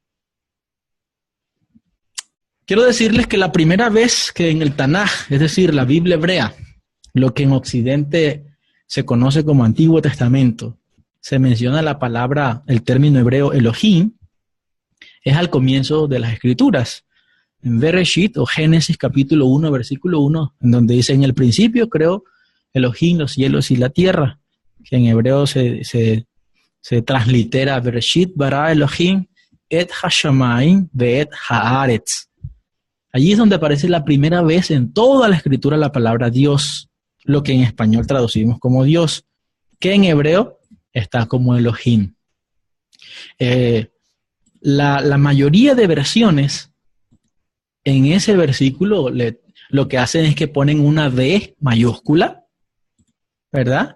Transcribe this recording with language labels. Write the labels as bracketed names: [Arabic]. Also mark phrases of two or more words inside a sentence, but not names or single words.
[Spanish] Quiero decirles que la primera vez que en el Tanaj, es decir, la Biblia hebrea, lo que en Occidente se conoce como Antiguo Testamento, se menciona la palabra, el término hebreo Elohim, es al comienzo de las Escrituras. En Bereshit o Génesis capítulo 1, versículo 1, en donde dice, en el principio creó Elohim los cielos y la tierra, que en hebreo se translitera [Hebrew] בראשית ברא אלהים את השמים ואת הארץ. [Spanish] Allí es donde aparece la primera vez en toda la Escritura la palabra Dios, lo que en español traducimos como Dios, que en hebreo está como Elohim. La mayoría de versiones en ese versículo lo que hacen es que ponen una D mayúscula, ¿verdad?